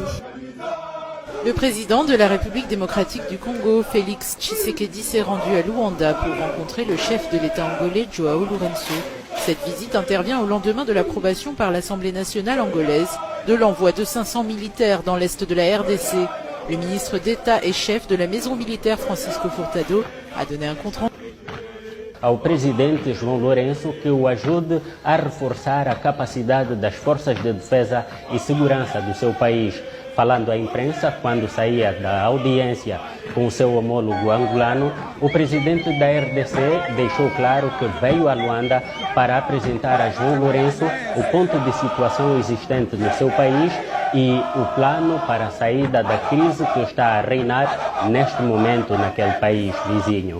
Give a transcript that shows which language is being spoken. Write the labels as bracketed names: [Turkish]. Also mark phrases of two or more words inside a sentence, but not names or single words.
[French] Le président de la République démocratique du Congo, Félix Tshisekedi, s'est rendu à Luanda pour rencontrer le chef de l'État angolais, João Lourenço. Cette visite intervient au lendemain de l'approbation par l'Assemblée nationale angolaise de l'envoi de 500 militaires dans l'est de la RDC. Le ministre d'État et chef de la maison militaire, Francisco Furtado, a donné un compte rendu [Portuguese] ao presidente João Lourenço que o ajude a reforçar a capacidade das forças de defesa e segurança do seu país. Falando à imprensa, quando saía da audiência com o seu homólogo angolano, o presidente da RDC deixou claro que veio a Luanda para apresentar a João Lourenço o ponto de situação existente no seu país e o plano para a saída da crise que está a reinar neste momento naquele país vizinho.